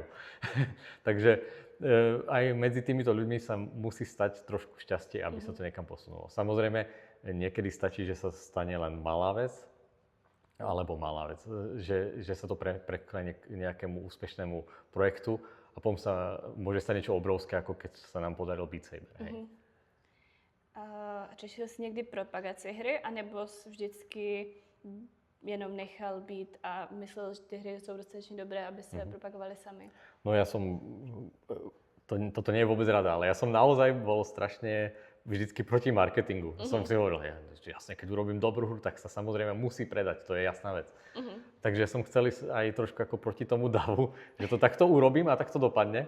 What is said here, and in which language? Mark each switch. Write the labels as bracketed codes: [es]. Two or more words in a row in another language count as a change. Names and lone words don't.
[sk] Takže aj medzi týmito ľuďmi sa musí stať trošku šťastie, aby sa to niekam posunulo. Samozrejme, niekedy stačí, že sa stane len malá vec, alebo malá vec, že sa to preklenie k nejakému úspešnému projektu a potom sa môže stať niečo obrovské, ako keď sa nám podaril Beat Saber. [cs] Řešil jsi někdy propagaci hry, anebo jsi vždycky jenom nechal být a myslel, že ty hry jsou dostatečně dobré, aby se propagovaly sami? [sk] No ja som, toto nie je vôbec rada, ale ja som naozaj bol strašne vždycky proti marketingu. Som si hovoril, jasne, keď urobím dobrú hru, tak sa samozrejme musí predať, to je jasná vec. Takže som chcel aj trošku ako proti tomu davu, že to takto urobím a takto dopadne.